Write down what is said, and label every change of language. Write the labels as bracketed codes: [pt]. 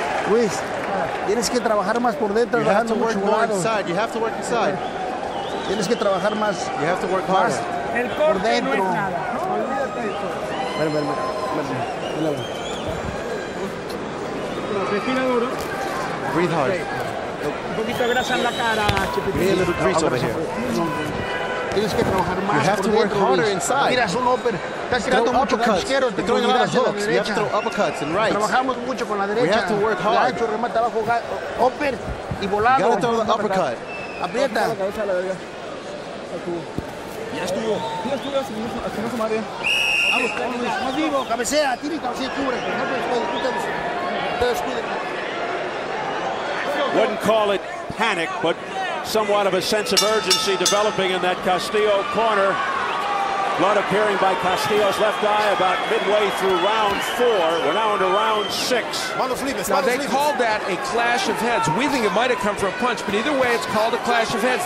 [es] Luis, tienes que trabajar más por dentro. [en] You have to work more inside. You have to work inside. [es] Tienes que trabajar más. [en] You have to work harder. [es] El corte no es nada. Olvídate de eso. Respira duro. [en] Breathe hard. [es] Un poquito de grasa en la cara, [en] We need a little grease over here. [es] Tienes que trabajar más. [en] You have to work harder inside. [es] Mira, son upper. Estás [en] Throw [es] tirando mucho con [en] uppercuts. [es] izquierdo. [en] You're throwing a lot of hooks. You have to throw uppercuts and rights. [es] Trabajamos mucho con la derecha. [en] We have to work hard. [es] Gancho, remata abajo, upper y volado. [en] You gotta throw the uppercut. [es] Aprieta. Ya estuvo, así no se mueve. Vamos, no digo, cabecea, tira y cabecea, cubre. No te descuides. [en] Wouldn't call it panic, but somewhat of a sense of urgency developing in that Castillo corner. Blood appearing by Castillo's left eye about midway through round 4. We're now into round 6. Now, they called that a clash of heads. We think it might have come from a punch, but either way, it's called a clash of heads.